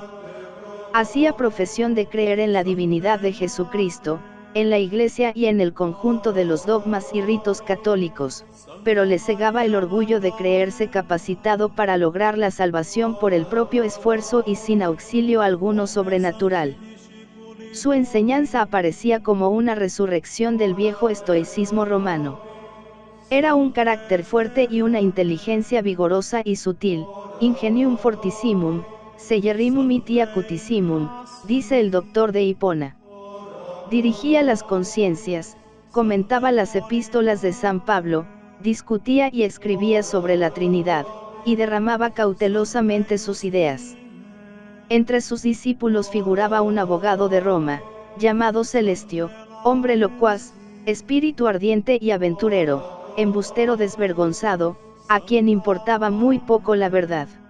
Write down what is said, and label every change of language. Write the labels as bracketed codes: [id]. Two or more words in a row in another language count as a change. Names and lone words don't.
[es] Hacía profesión de creer en la divinidad de Jesucristo, en la Iglesia y en el conjunto de los dogmas y ritos católicos, pero le cegaba el orgullo de creerse capacitado para lograr la salvación por el propio esfuerzo y sin auxilio alguno sobrenatural. Su enseñanza aparecía como una resurrección del viejo estoicismo romano. Era un carácter fuerte y una inteligencia vigorosa y sutil, [la] ingenium fortissimum, celerrimum iti acutissimum, [es] dice el doctor de Hipona. Dirigía las conciencias, comentaba las epístolas de San Pablo, discutía y escribía sobre la Trinidad, y derramaba cautelosamente sus ideas. Entre sus discípulos figuraba un abogado de Roma, llamado Celestio, hombre locuaz, espíritu ardiente y aventurero, embustero desvergonzado, a quien importaba muy poco la verdad.